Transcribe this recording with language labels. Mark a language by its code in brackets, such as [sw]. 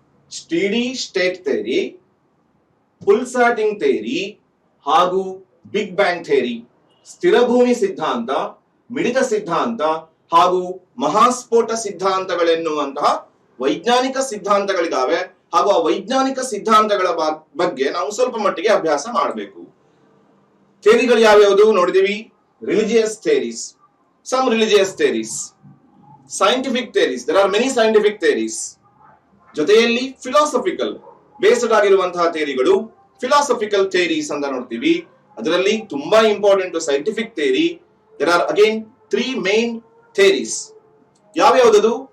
[en] Steady state theory, pulsating theory ಹಾಗೂ big bang theory. [kn] ಸ್ಥಿರ ಭೂಮಿ ಸಿದ್ಧಾಂತ, ಮಿಡಿತ ಸಿದ್ಧಾಂತ ಹಾಗೂ ಮಹಾಸ್ಫೋಟ ಸಿದ್ಧಾಂತಗಳೆನ್ನುವಂತಹ ವೈಜ್ಞಾನಿಕ ಸಿದ್ಧಾಂತಗಳಿದಾವೆ. ಹಾಗೂ ಆ ವೈಜ್ಞಾನಿಕ ಸಿದ್ಧಾಂತಗಳ ಬಗ್ಗೆ ನಾವು ಸ್ವಲ್ಪ ಮಟ್ಟಿಗೆ ಅಭ್ಯಾಸ ಮಾಡಬೇಕು. ಥಿಯರಿಗಳು ಯಾವ್ಯಾವುದು ನೋಡಿದೀವಿ. [en] Religious theories, some religious theories, scientific theories, there are many scientific theories. [kn] ಜೊತೆಯಲ್ಲಿ ಫಿಲಾಸಫಿಕಲ್ ಬೇಸ್ಡ್ ಆಗಿರುವಂತಹ ಥಿಯರಿಗಳು, ಫಿಲಾಸಫಿಕಲ್ ಥಿಯರೀಸ್ ಅಂತ ನೋಡ್ತೀವಿ. ಅದರಲ್ಲಿ ತುಂಬಾ [en] Important scientific theory. there are again 3 main theories. [kn] ಯಾವ್ಯಾವುದದು?